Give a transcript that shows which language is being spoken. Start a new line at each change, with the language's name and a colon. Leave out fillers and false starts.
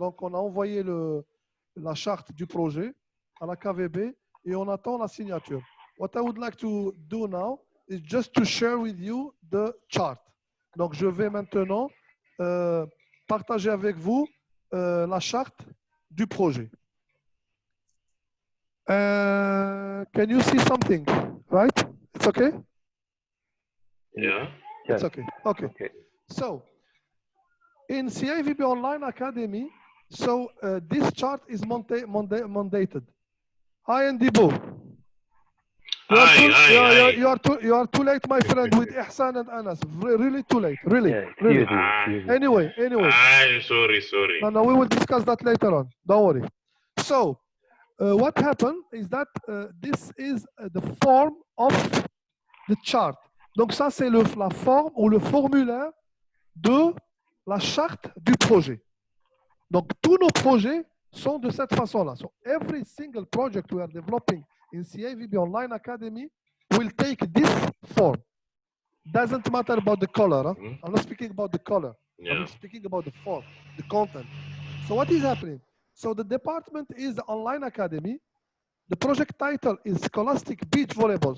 French: Donc on a envoyé la charte du projet à la KVB et on attend la signature.
English: What I would like to do now is just to share with you the chart.
French: Donc je vais maintenant partager avec vous la charte du projet.
English: Can you see something? Right? It's okay? Yeah. It's okay. Okay. So in CAVB Online Academy, so this chart is mandated. Hi, Ndibo. You are too late, my friend, with Ihsan and Anas. Really too late. Really. Yeah, really. Anyway. Sorry. No, we will discuss that later on. Don't worry. So, what happened is that this is the form of the chart.
French: Donc ça, c'est la forme ou le formulaire de la charte du projet. Donc tous nos projets sont de cette façon-là.
English: So every single project we are developing in CAVB Online Academy will take this form. Doesn't matter about the color. Huh? I'm not speaking about the color. Yeah. I'm speaking about the form, the content. So what is happening? So the department is the Online Academy. The project title is Scholastic Beach Volleyball.